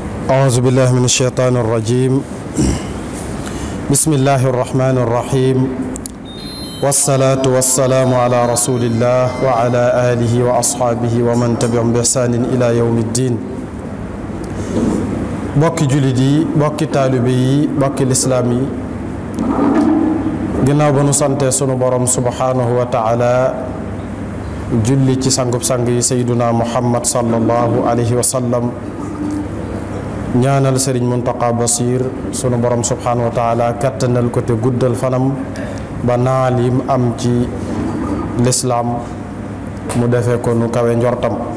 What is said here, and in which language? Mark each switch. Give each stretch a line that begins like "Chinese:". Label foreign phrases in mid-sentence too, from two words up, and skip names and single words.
Arabic: أعوذ بالله من الشيطان الرجيم بسم الله الرحمن الرحيم والصلاة والسلام على رسول الله وعلى آله وأصحابه ومن تبعهم بإحسان إلى يوم الدين
Wolof: bokki jullit yi bokki taalibe yi bokki lislaam yi ginnaaw ba nu sante sunu borom
Arabic: سبحانه وتعالى
Wolof: julli ci sangub sang yi
Arabic: سيدنا محمد صلى الله عليه وسلم
Wolof: ñaanal sëriñ Muntaqa Basiir sunu borom
Arabic: سبحانه وتعالى
Wolof: kattanal ko te guddal fanam ba naal yim am ci lislaam mu defee ko nu kawe njortam.